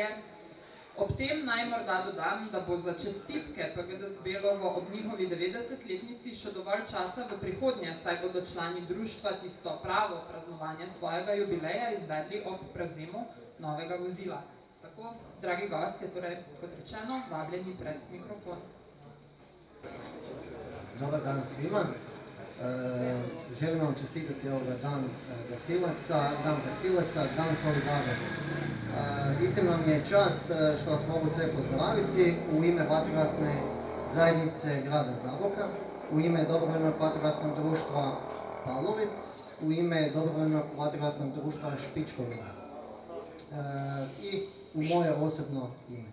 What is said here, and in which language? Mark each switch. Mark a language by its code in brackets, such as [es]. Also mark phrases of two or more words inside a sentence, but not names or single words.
[sl] Ob tem naj morda dodam, da bo za čestitke PGD Zbelovo ob njihovi 90-letnici še dovolj časa v prihodnje, saj bodo člani društva tisto pravo praznovanje svojega jubileja izvedli ob prevzemu novega vozila. Tako, dragi gostje, torej, kot rečeno, vabljeni pred mikrofon. [hr] Dobar dan svima. Želim vam čestitati ovoga dan gasilaca, dan solidarnosti. Iznimna mi je čast što vas mogu sve pozdraviti u ime vatrogasne zajednice grada Zaboka, u ime dobrovoljnog vatrogasnog društva Pavlovec, u ime dobrovoljnog vatrogasnog društva Špičkovina i u moje osobno ime.